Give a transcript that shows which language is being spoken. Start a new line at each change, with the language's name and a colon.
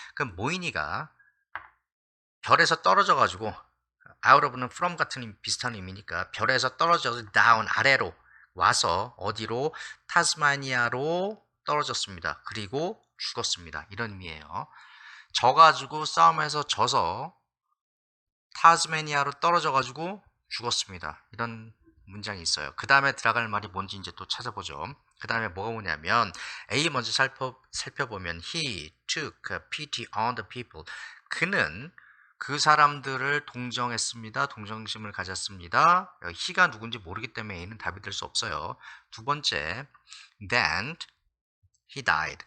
Korean: 그럼 모이니가 별에서 떨어져 가지고 out of는 from 같은 비슷한 의미니까 별에서 떨어져서 down 아래로 와서 어디로 타스마니아로 떨어졌습니다. 그리고 죽었습니다. 이런 의미예요. 져가지고 싸움에서 져서 타스마니아로 떨어져가지고 죽었습니다. 이런 문장이 있어요. 그 다음에 들어갈 말이 뭔지 이제 또 찾아보죠. 그 다음에 뭐가 뭐냐면 A 먼저 살펴보면
English: he took pity on the people.
Korean: 그는 그 사람들을 동정했습니다. 동정심을 가졌습니다. he가 누군지 모르기 때문에 A는 답이 될 수 없어요. 두 번째,
English: then he died.